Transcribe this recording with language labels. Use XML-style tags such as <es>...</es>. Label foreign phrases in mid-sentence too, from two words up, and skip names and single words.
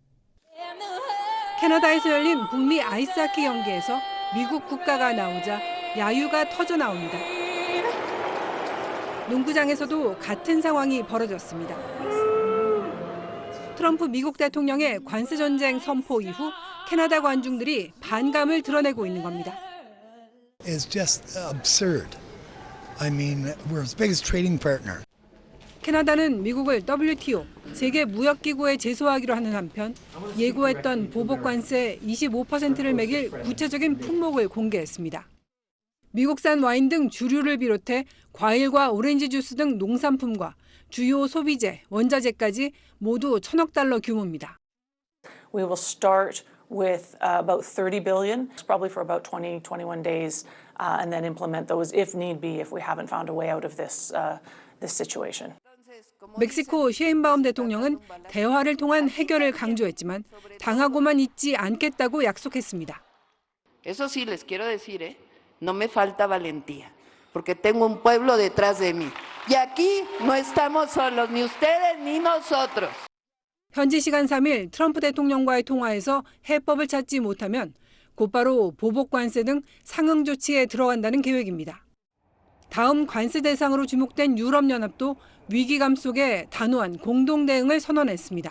<ko>캐나다에서 열린 북미 아이스하키 경기에서 미국 국가가 나오자 야유가 터져 나옵니다. 농구장에서도 같은 상황이 벌어졌습니다. 트럼프 미국 대통령의 관세 전쟁 선포 이후 캐나다 관중들이 반감을 드러내고 있는 겁니다.</ko> <en>It's just absurd. I mean, we're its biggest trading partner.</en> <ko>캐나다는 미국을 WTO 세계 무역기구에 제소하기로 하는 한편 예고했던 보복 관세 25%를 매길 구체적인 품목을 공개했습니다. 미국산 와인 등 주류를 비롯해 과일과 오렌지 주스 등 농산품과 주요 소비재, 원자재까지 모두 1,000억 달러 규모입니다.</ko> <en>We will start with about 30 billion, probably for about 21 days, and then implement those if need be, if we haven't found a way out of this situation.</en> <ko>멕시코 셰인바움 대통령은 대화를 통한 해결을 강조했지만 당하고만 있지 않겠다고 약속했습니다.</ko> <es>Eso sí les quiero decir, no me falta valentía, porque tengo un pueblo detrás de mí. Y aquí no estamos solos, ni ustedes ni nosotros.</es> <ko>현지 시간 3일 트럼프 대통령과의 통화에서 해법을 찾지 못하면 곧바로 보복 관세 등 상응 조치에 들어간다는 계획입니다. 다음 관세 대상으로 주목된 유럽연합도 위기감 속에 단호한 공동 대응을 선언했습니다.</ko>